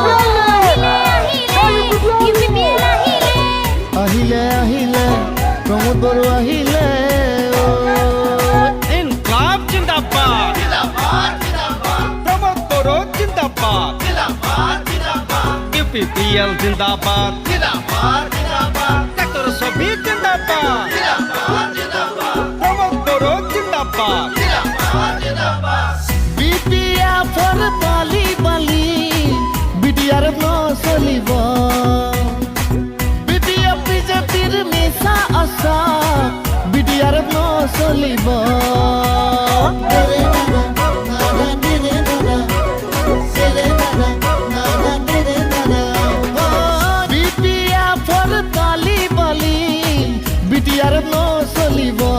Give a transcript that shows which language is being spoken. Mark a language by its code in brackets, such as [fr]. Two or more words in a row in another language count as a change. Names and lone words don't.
[as] ইউপিপিএল আহিলে আহিলে আহিলে প্ৰমোদ বড়ো আহিলে ইনকলাব জিন্দাবাদ প্রমোদ জিন্দাবাদ ইউপিপিএল জিন্দাবাদ সেক্টর সবই জিন্দাবাদ প্রমোদ জিন্দাবাদ বিটিআৰ বালি বালি বিটিআৰ নচলিব বিটিআৰ বিজেপিৰ মিছা আশা বিটিআৰ নচলিব বিটিআৰ বালি বালি বিটিআৰ নচলিব